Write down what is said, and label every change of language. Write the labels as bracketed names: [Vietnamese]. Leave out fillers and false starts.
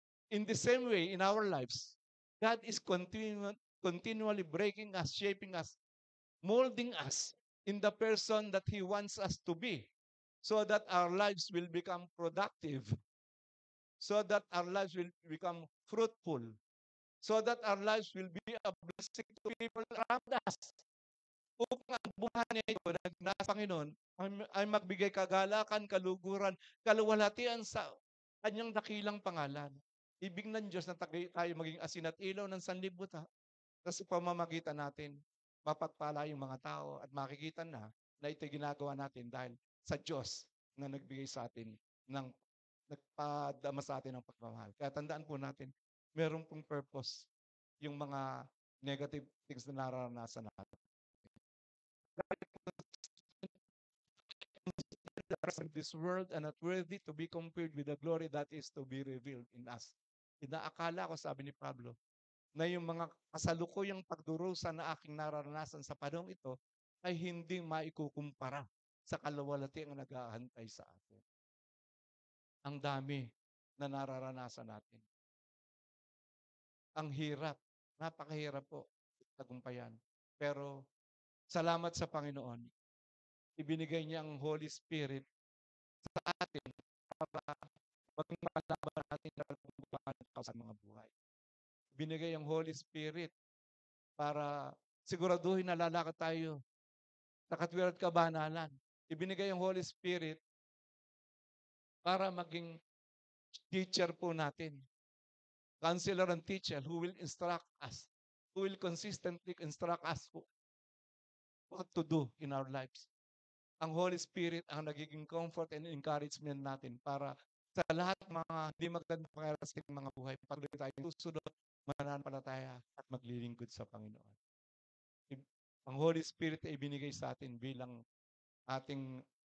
[English] In the same way, in our lives, God is continually breaking us, shaping us, molding us in the person that He wants us to be so that our lives will become productive, so that our lives will become fruitful, so that our lives will be a blessing to people around us. [Filipino] Upang ang buhay na ito na Panginoon ay magbigay kagalakan, kaluguran, kaluwalhatian sa kanyang dakilang pangalan. Ibig ng Diyos na tayo maging asin at ilaw ng sanlibutan. Sa pamamagitan natin, mapagpala yung mga tao at makikita na ito'y ginagawa natin dahil sa Diyos na nagbigay sa atin nagpadama sa atin ng pagmamahal. Kaya tandaan po natin, meron pong purpose yung mga negative things na nararanasan natin. [English] This world and not worthy to be compared with the glory that is to be revealed in us. [Filipino] Inaakala ko, sabi ni Pablo, na yung mga kasalukuyang pagdurusa na aking nararanasan sa panahong ito ay hindi maikukumpara sa kaluwalhatian ang nag-aantay sa atin. Ang dami na nararanasan natin. Ang hirap, napakahirap po tagumpayan. Pero salamat sa Panginoon, ibinigay niya ang Holy Spirit sa atin para maging malaban natin sa mga buhay. Binigay ang Holy Spirit para siguraduhin na lalakad tayo sa katwiran at kabanalan. Ibinigay ang Holy Spirit para maging teacher po natin. [English] Counselor and teacher who will instruct us, who will consistently instruct us what to do in our lives. [Filipino] Ang Holy Spirit ang nagiging [English] comfort and encouragement [Filipino] natin para sa lahat ng mga hindi magandang pangyayari mga buhay, patuloy tayong susunod, mananampalataya at maglilingkod sa Panginoon. Ang Holy Spirit ay ibinigay sa atin bilang ating